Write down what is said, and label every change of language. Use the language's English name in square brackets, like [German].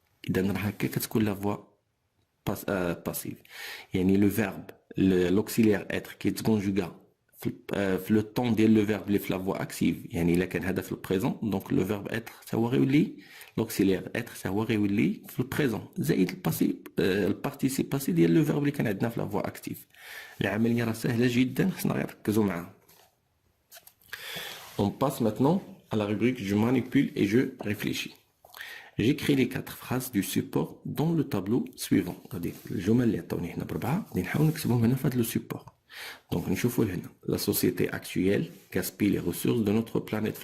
[Arabic] إذا راه هكا كتكون لا فوا باسيف يعني لو فيرب لوكسيليغ إتر كيتكونجوغا في لو طون ديال لو فيرب اللي في لا فوا اكتيف يعني الا كان هذا في البريزون دونك لو فيرب اتر حتى هو غيولي لوكسيليير اتر حتى هو غيولي في البريزون زائد الباسي البارتيسيب باسي ديال لو فيرب اللي كان عندنا في لا فوا اكتيف. العمليه راه سهله جدا خصنا غير نركزوا معاها. [French] On passe maintenant à la rubrique je manipule et je réfléchis. J'écris les 4 phrases du support dans le tableau suivant. [Arabic] غادي الجمل اللي عطاوني هنا بربعه غادي نحاول نكتبهم هنا في هذا لو سيبور. [French] Donc, la société actuelle gaspille les ressources de notre planète.